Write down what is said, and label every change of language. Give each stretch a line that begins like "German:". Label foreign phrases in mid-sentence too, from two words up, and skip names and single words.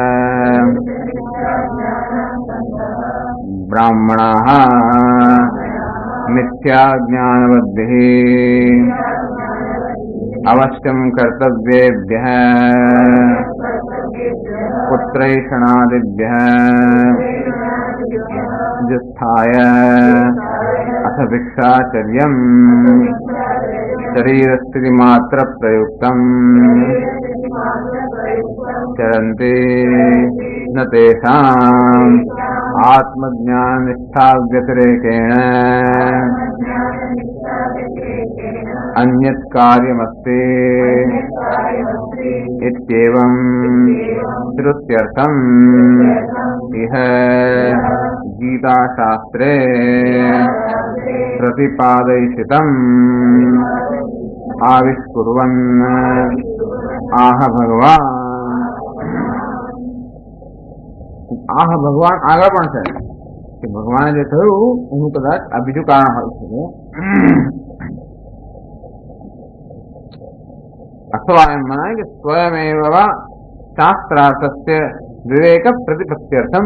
Sanskrit: બ્રાહ્મણાઃ મિથ્યા જ્ઞાનવદ્ભિઃ અવશ્યં કર્તવ્યેભ્યઃ પુત્રૈષણાદિભ્યઃ જસ્થાય અથ ભિક્ષાચર્યં શરીરસ્થિતિમાત્ર પ્રયુક્તં ચરન્તિ ન તેષાં आत्मज्ञान निष्ठा व्यतिरेकेण अन्यत् कार्यमस्ति इत्येवं श्रुत्यर्थम् इह गीताशास्त्रे प्रतिपादयितम् आविष्कुर्वन् आह भगवान
Gujarati: આગળ પણ છે કે ભગવાને જે થયું એનું કદાચ આ બીજું કારણ હોય છે. અથવા એમ મનાય કે
Sanskrit: સ્વયમેવ શાસ્ત્રાર્થસ્ય વિવેક પ્રતિપત્ત્યર્થમ.